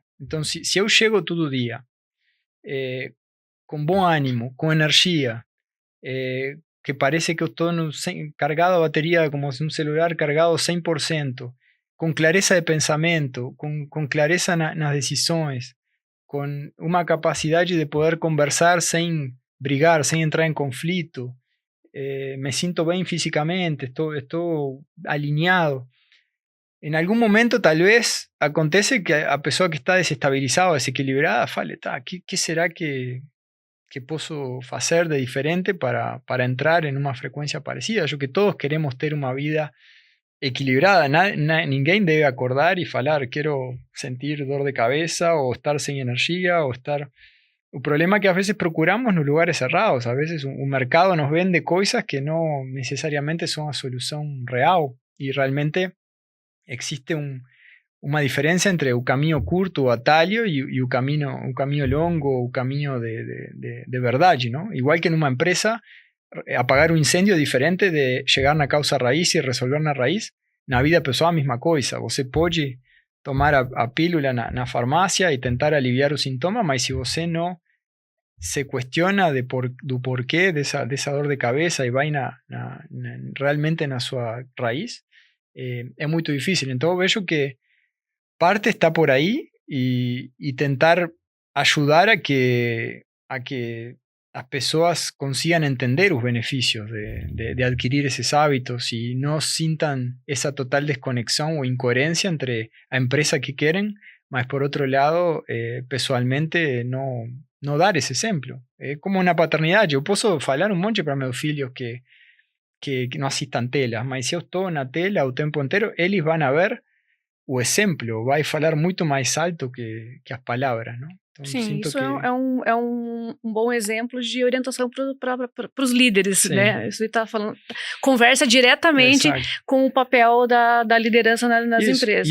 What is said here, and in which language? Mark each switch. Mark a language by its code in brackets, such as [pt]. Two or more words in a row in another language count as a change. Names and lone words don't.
[es] Entonces, si yo llego todo día con buen ánimo, con energía, que parece que estoy cargado a batería como si un celular cargado 100%, con clareza de pensamiento, con clareza en las decisiones, con una capacidad de poder conversar sin brigar, sin entrar en conflicto, me siento bien físicamente, estoy alineado. En algún momento tal vez acontece que [pt] a pessoa que está desestabilizada, desequilibrada, fale, [es] ¿qué será que puedo hacer de diferente para entrar en una frecuencia parecida? Yo que todos queremos tener una vida equilibrada, ninguém debe acordar y falar, quiero sentir dor de cabeza o estar sin energía o estar... El problema es que a veces procuramos en los lugares cerrados, a veces un mercado nos vende cosas que no necesariamente son una solución real y realmente existe una diferencia entre un camino curto o atalho y un camino longo, un camino de verdad, ¿no? Igual que en una empresa, apagar un incendio es diferente de llegar a una causa raíz y resolver una raíz. [pt] Na vida pessoal a mesma coisa. Você pode tomar a pílula na farmácia e tentar aliviar o sintoma, mas se você não se questiona do porquê dessa dor de cabeça e vai realmente na sua raiz, é muito difícil. Então eu vejo que parte está por aí e tentar ajudar [es] a que las personas consigan entender los beneficios de adquirir esos hábitos y no sientan esa total desconexión o incoherencia entre la empresa que quieren, mas por otro lado, pessoalmente, no dar ese ejemplo. Es como una paternidad. Yo puedo falar un monte para [pt] meus filhos [es] que no asistan telas, mas si yo estoy en la tela o tiempo entero, ellos van a ver [pt] o exemplo vai falar muito mais alto que as palavras, não? Então, sim, isso é um bom exemplo de orientação para os líderes, sim, né? Isso está falando, conversa diretamente com o papel da liderança nas empresas.